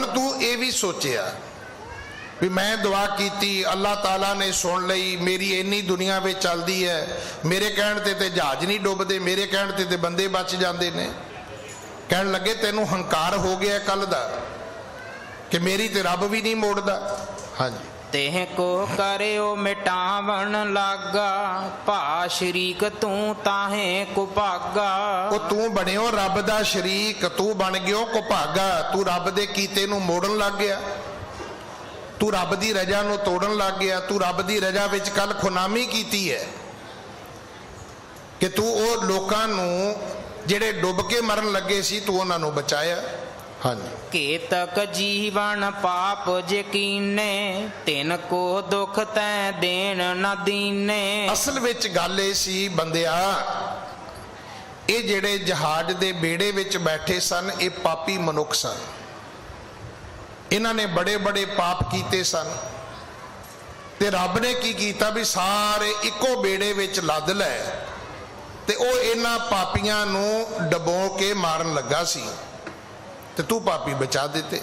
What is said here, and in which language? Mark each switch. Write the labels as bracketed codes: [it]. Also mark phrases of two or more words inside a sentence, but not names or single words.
[pa] ਤੂੰ ਇਹ ਵੀ ਸੋਚਿਆ ਵੀ ਮੈਂ ਦੁਆ ਕੀਤੀ, ਅੱਲਾਹ ਤਾਲਾ ਨੇ ਸੁਣ ਲਈ, ਮੇਰੀ ਇੰਨੀ ਦੁਨੀਆ ਵਿੱਚ ਚੱਲਦੀ ਹੈ, ਮੇਰੇ ਕਹਿਣ ਤੇ ਜਹਾਜ਼ ਨਹੀਂ ਡੁੱਬਦੇ, ਮੇਰੇ ਕਹਿਣ ਤੇ ਬੰਦੇ ਬਚ ਜਾਂਦੇ ਨੇ। ਕਹਿਣ ਲੱਗੇ ਤੈਨੂੰ ਹੰਕਾਰ ਹੋ ਗਿਆ ਕੱਲ ਦਾ ਕਿ ਮੇਰੀ ਤੇ ਰੱਬ ਵੀ ਨਹੀਂ ਮੋੜਦਾ। ਹਾਂਜੀ, [hi] तेह को करियो मिटावन लागा भा शरीक तू ताहे कुभागा। [pa] ਉਹ ਤੂੰ ਬਣਿਓ ਰੱਬ ਦਾ ਸ਼ਰੀਕ, ਤੂੰ ਬਣ ਗਿਓ ਕੁਭਾਗਾ। ਤੂੰ ਰੱਬ ਦੇ ਕੀਤੇ ਨੂੰ ਮੋੜਨ ਲੱਗ ਗਿਆ, ਤੂੰ ਰੱਬ ਦੀ ਰਜ਼ਾ ਨੂੰ ਤੋੜਨ ਲੱਗ ਗਿਆ। ਤੂੰ ਰੱਬ ਦੀ ਰਜ਼ਾ ਵਿੱਚ ਕੱਲ ਖੁਨਾਮੀ ਕੀਤੀ ਹੈ ਕਿ ਤੂੰ ਉਹ ਲੋਕਾਂ ਨੂੰ ਜਿਹੜੇ ਡੁੱਬ ਕੇ ਮਰਨ ਲੱਗੇ ਸੀ ਤੂੰ ਉਹਨਾਂ ਨੂੰ ਬਚਾਇਆ। ਹਾਂਜੀ, [hi] केतक जीवन पाप यकीने तिन को दुख तै देन न दीने। [pa] ਅਸਲ ਵਿੱਚ ਗੱਲ ਇਹ ਸੀ ਬੰਦਿਆ, ਇਹ ਜਿਹੜੇ ਜਹਾਜ਼ ਦੇ ਬੇੜੇ ਵਿੱਚ ਬੈਠੇ ਸਨ ਇਹ ਪਾਪੀ ਮਨੁੱਖ ਸਨ। ਇਹਨਾਂ ਨੇ ਬੜੇ ਬੜੇ ਪਾਪ ਕੀਤੇ ਸਨ ਤੇ ਰੱਬ ਨੇ ਕੀ ਕੀਤਾ ਵੀ ਸਾਰੇ ਇੱਕੋ ਬੇੜੇ ਵਿੱਚ ਲੱਦ ਲੈ ਤੇ ਉਹ ਇਹਨਾਂ ਪਾਪੀਆਂ ਨੂੰ ਡਬੋ ਕੇ ਮਾਰਨ ਲੱਗਾ ਸੀ ਤੇ ਤੂੰ ਪਾਪੀ ਬਚਾ ਦਿੱਤੇ।